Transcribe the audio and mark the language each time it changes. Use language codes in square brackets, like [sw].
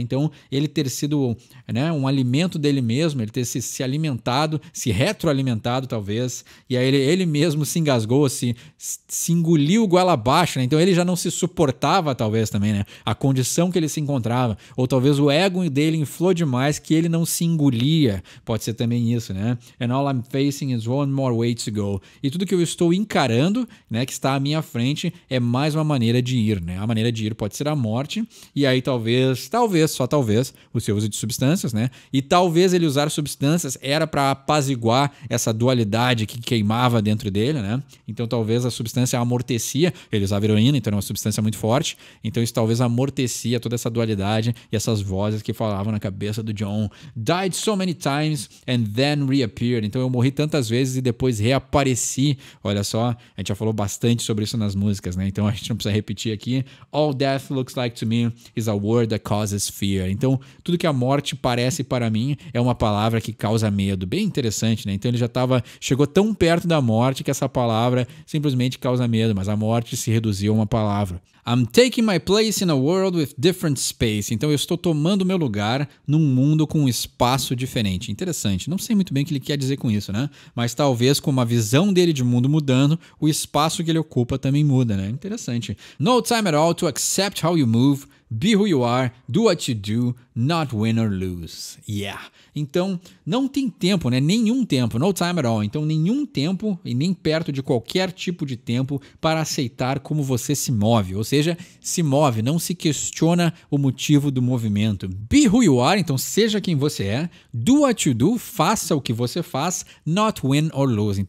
[pt] Então, ele ter sido, né, um alimento dele mesmo, ele ter se alimentado, se retroalimentado, talvez, talvez, e aí ele mesmo se engasgou, se engoliu goela abaixo, né? Então ele já não se suportava, talvez, também, né? A condição que ele se encontrava, ou talvez o ego dele inflou demais que ele não se engolia, pode ser também isso, né? [en] And all I'm facing is one more way to go. [pt] E tudo que eu estou encarando, né, que está à minha frente, é mais uma maneira de ir, né? A maneira de ir pode ser a morte, e aí talvez, só talvez, o seu uso de substâncias, né? E talvez ele usar substâncias era para apaziguar essa dualidade que queimava dentro dele, né? Então talvez a substância amortecia, ele usava heroína, então era uma substância muito forte, então isso talvez amortecia toda essa dualidade e essas vozes que falavam na cabeça do John. [en] Died so many times and then reappeared. [pt] Então eu morri tantas vezes e depois reapareci. Olha só, a gente já falou bastante sobre isso nas músicas, né? Então a gente não precisa repetir aqui. [en] All death looks like to me is a word that causes fear. [pt] Então tudo que a morte parece para mim é uma palavra que causa medo. Bem interessante, né? Então ele já chegou tão perto da morte que essa palavra simplesmente causa medo, mas a morte se reduziu a uma palavra. [en] I'm taking my place in a world with different space. [pt] Então eu estou tomando meu lugar num mundo com um espaço diferente. Interessante. Não sei muito bem o que ele quer dizer com isso, né? Mas talvez com uma visão dele de mundo mudando, o espaço que ele ocupa também muda, né? Interessante. [en] No time at all to accept how you move. Be who you are, do what you do, not win or lose. [pt] Yeah. Então, não tem tempo, né? Nenhum tempo, [en] no time at all. [pt] Então, nenhum tempo e nem perto de qualquer tipo de tempo para aceitar como você se move. Ou seja, se move, não se questiona o motivo do movimento. [en] Be who you are, [pt] então seja quem você é. [en] Do what you do, [pt] faça o que você faz, [en] not win or lose.